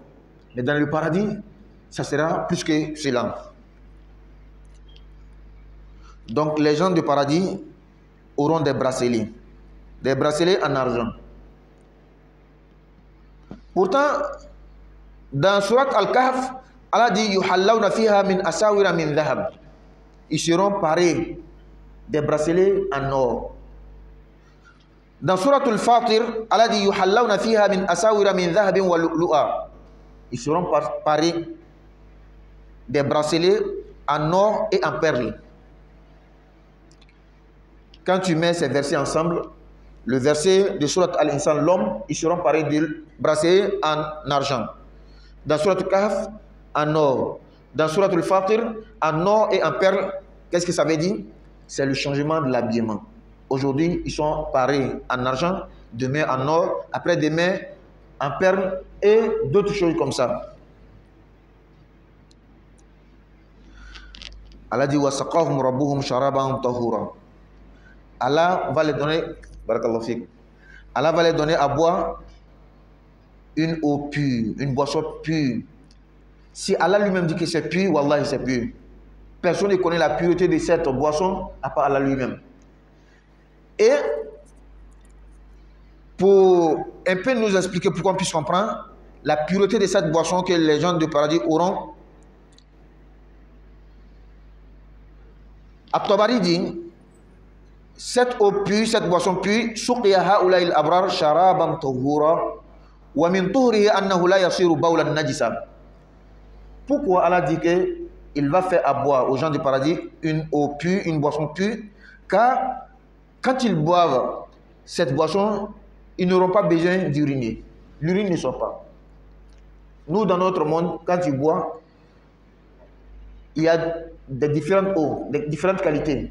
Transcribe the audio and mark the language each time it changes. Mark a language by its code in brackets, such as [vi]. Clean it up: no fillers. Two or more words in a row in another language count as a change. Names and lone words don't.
[fr] Mais dans le paradis, ça sera plus que cela. Donc les gens du paradis auront des bracelets en argent. Pourtant, dans Surat Al-Kahf, Allah dit [ar] يحلون فيها من أساور من ذهب. [fr] Ils seront parés des bracelets en or. Dans Surat Al-Fatir, Allah dit [ar] يحلون فيها من أساور من ذهب ولؤلؤا. [fr] Ils seront parés des bracelets en or et en perles. quand tu mets ces versets ensemble, le verset de Surat Al-Insan, l'homme, ils seront pareils de bracelets en argent. Dans Surat Al-Kahf, en or. Dans Surat Al-Fatir, en or et en perles. Qu'est-ce que ça veut dire? C'est le changement de l'habillement. Aujourd'hui, ils sont parés en argent, demain en or, après-demain en perles et d'autres choses comme ça. [ar] Allah dit وسقاهم ربهم شرابا طهورا. [fr] Allah va les donner, [ar] بارك الله فيك. [fr] Allah va les donner à boire une eau pure, une boisson pure. Si Allah lui-même dit que c'est pur, wallahi c'est pur. Personne ne connaît la pureté de cette boisson à part Allah lui-même. Et pour un peu nous expliquer pourquoi on puisse comprendre la pureté de cette boisson que les gens du paradis auront, At-Tabari dit cette eau pure, cette boisson pure, [ar] سقي هؤلاء الأبرار شرابا طهورا ومن طهره أنه لا يصير بولا نجسا. [fr] Pourquoi Allah dit que il va faire à boire aux gens du paradis une eau pure, une boisson pure, car quand ils boivent cette boisson, ils n'auront pas besoin d'uriner. L'urine ne sort pas. Nous, dans notre monde, quand tu bois, il y a des différentes eaux, des différentes qualités.